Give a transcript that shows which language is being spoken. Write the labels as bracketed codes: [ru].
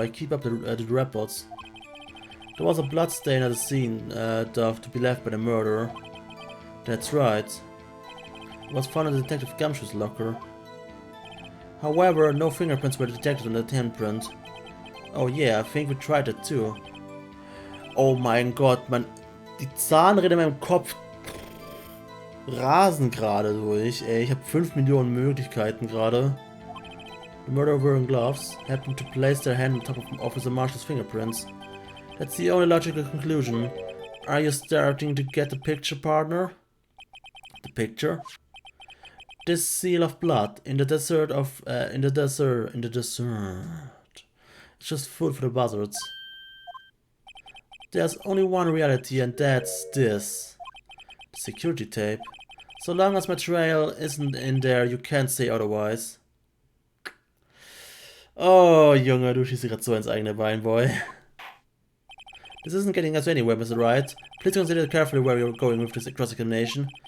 [en] I keep up the reports. There was a blood stain at the scene to be left by the murderer. That's right. It was found in Detective Gumshoe's locker. However, no fingerprints were detected on the handprint. Oh yeah, I think we tried that too. [de] Oh mein Gott, die Zahnräder in meinem Kopf rasen gerade durch. Ey, ich habe 5 Millionen Möglichkeiten gerade. [en] The murderer wearing gloves happened to place their hand on top of Officer Marshall's fingerprints. That's the only logical conclusion. Are you starting to get the picture, partner? The picture? This seal of blood in the desert. It's just food for the buzzards. There's only one reality, and that's this. The security tape. So long as my trail isn't in there, you can't say otherwise. [de] Oh, Junge, du schießt gerade so ins eigene Bein, boy. [en] This isn't getting us anywhere, Mr. Wright. Please consider carefully where you're going with this cross-examination.